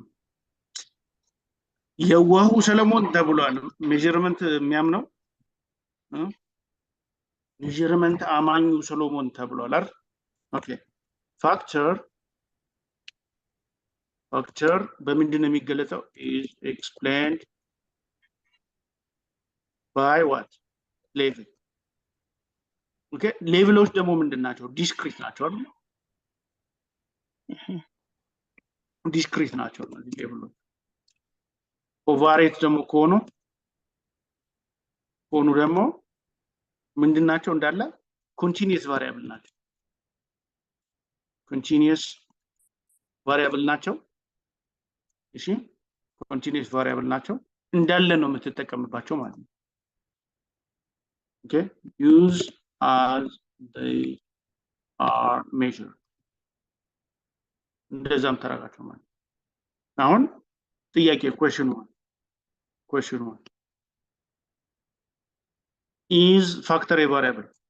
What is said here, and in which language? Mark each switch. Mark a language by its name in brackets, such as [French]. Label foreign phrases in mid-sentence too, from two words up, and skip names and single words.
[Amharic] የዋሁ ሰለሞን ተብሏል። ሜዠርመንት የሚያምነው ሜዠርመንት አማኙ ሰሎሞን ተብሏል አይደል? ኦኬ ፋክተር በምንድን ነው የሚገለጸው? [English] is explained by what level [Amharic] ኦኬ ሌቭሎች ደግሞ ምንድን ናቸው? ዲስክሪት ናቸው አይደል? ዲስክሪት ናቸው እነዚህ ሌቭሎች። ኮቫሬት ደግሞ ከሆኑ ደግሞ ምንድን ናቸው? እንዳለ [English] continuous variable [Amharic] ናቸው። [English] continuous variable [Amharic] ናቸው። እሺ [English] continuous variable [Amharic] ናቸው እንዳለ ነው የምትጠቀምባቸው ማለት ነው። ኦኬ [English] use as they are measured [Amharic] እንደዛም ተራጋቸው ማለት ነው። አሁን ጥያቄ [English] question 1 is factor a variable?